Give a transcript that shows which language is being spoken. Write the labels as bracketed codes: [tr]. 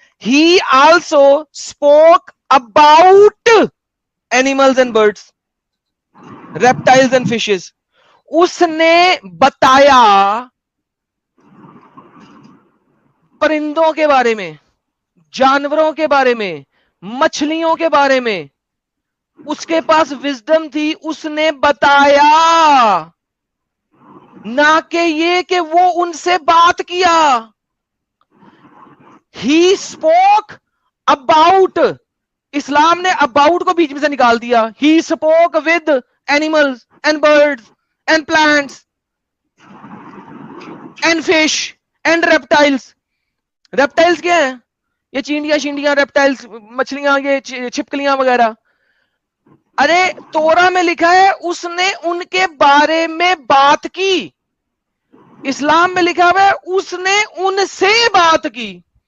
[en] He also spoke about animals and birds, reptiles and fishes. [ur] اس نے بتایا پرندوں کے بارے میں, جانوروں کے بارے میں, مچھلیوں کے بارے میں. اس کے پاس وزڈم تھی, اس نے بتایا, نہ کہ یہ کہ وہ ان سے بات کیا. [en] He spoke about. [ur] اسلام نے about کو بیچ میں سے نکال دیا. [en] He spoke with animals and birds and plants and fish and reptiles. [ur] reptiles کیا ہیں؟ یہ چینٹیاں reptiles, مچھلیاں, یہ چھپکلیاں وغیرہ. ارے تورا میں لکھا ہے اس نے ان کے بارے میں بات کی. اسلام میں لکھا ہوا ہے اس نے ان سے بات کی.